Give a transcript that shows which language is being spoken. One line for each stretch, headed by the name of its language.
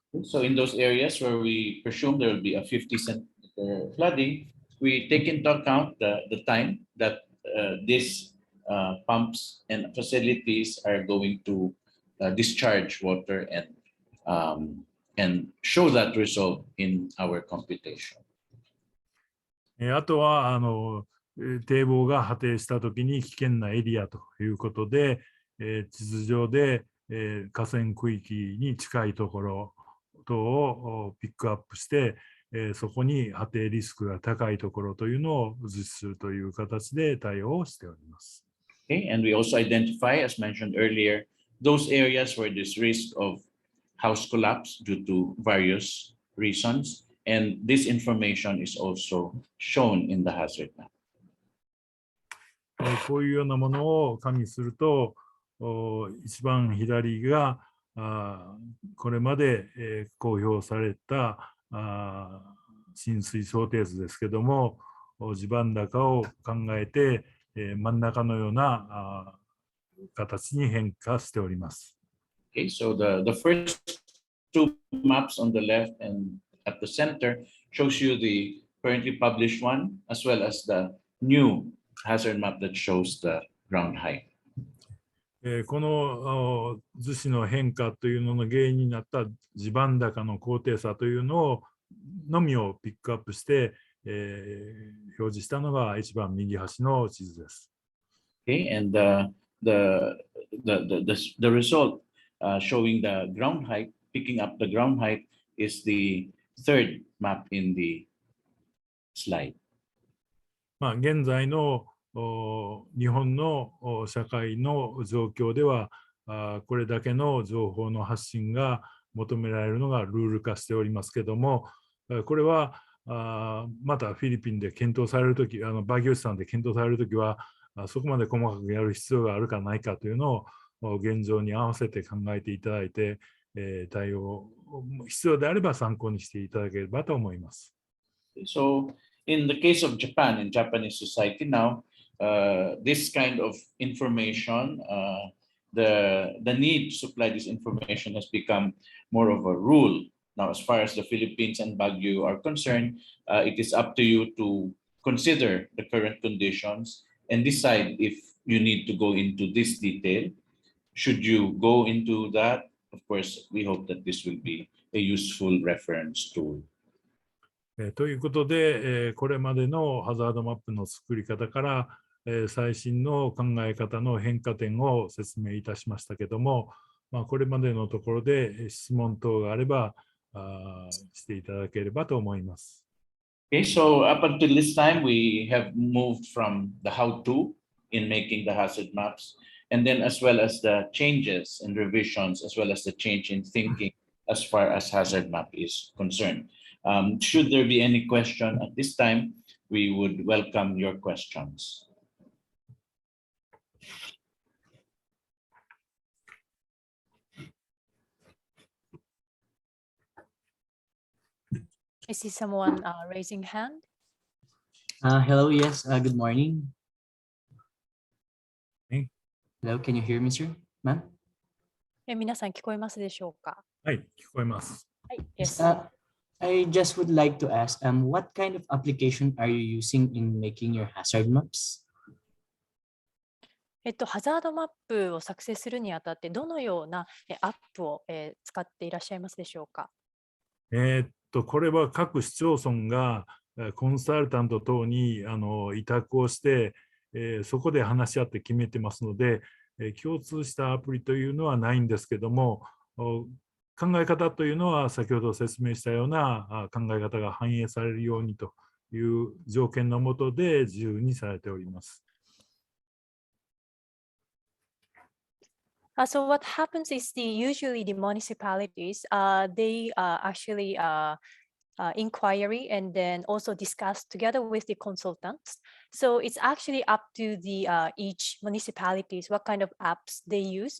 English: So in those areas where we presume there will be a 50 centimeter flooding, we take into account the time that these pumps and facilities are going to discharge water and show that result in our computation.
Japanese: あとは堤防が破堤したときに危険なエリアということで、地図上で河川区域に近いところ等をピックアップして、そこに破堤リスクが高いところというのを実施するという形で対応をしております。
English: Okay, and we also identify, as mentioned earlier, those areas where there's risk of house collapse due to various reasons, and this information is also shown in the hazard map.
Japanese: こういうようなものを加味すると、一番左がこれまで公表された浸水想定図ですけども、地盤高を考えて真ん中のような形に変化しております。
English: Okay, so the first 2 maps on the left and at the center shows you the currently published one, as well as the new hazard map that shows the ground height.
Japanese: この図示の変化というのの原因になった地盤高の高低差というのみをピックアップして、表示したのが一番右端の地図です。
English: Okay, and the result showing the ground height, picking up the ground height, is the third map in the slide.
Japanese: 現在の日本の社会の状況では、これだけの情報の発信が求められるのがルール化しておりますけども、これはまたフィリピンで検討されるとき、バギオ市さんで検討されるときは、そこまで細かくやる必要があるかないかというのを現状に合わせて考えていただいて、対応必要であれば参考にしていただければと思います。
English: So in the case of Japan, in Japanese society now, this kind of information, the need to supply this information has become more of a rule. Now, as far as the Philippines and Baguio are concerned, it is up to you to consider the current conditions and decide if you need to go into this detail. Should you go into that, of course, we hope that this will be a useful reference tool.
Japanese: ということで、これまでのハザードマップの作り方から、最新の考え方の変化点を説明いたしましたけども、これまでのところで質問等があればしていただければと思います。
English: Okay, so up until this time, we have moved from the how-to in making the hazard maps, and then as well as the changes and revisions, as well as the change in thinking as far as hazard map is concerned. Should there be any question at this time, we would welcome your questions. I see someone raising hand. Hello, yes, good morning. Hey. Hello, can you hear me, sir? Ma'am?
Japanese: 皆さん聞こえますでしょうか？はい、聞こえます。はい、
English: Yes. I just would like to ask, what kind of application are you using in making your hazard maps?
Japanese: ハザードマップを作成するにあたってどのようなアップを使っていらっしゃいますでしょうか？これは各市町村がコンサルタント等に委託をして、そこで話し合って決めてますので、共通したアプリというのはないんですけども、考え方というのは先ほど説明したような考え方が反映されるようにという条件のもとで自由にされております。
English: So what happens is usually the municipalities, they actually inquiry and then also discuss together with the consultants. So it's actually up to the each municipalities what kind of apps they use.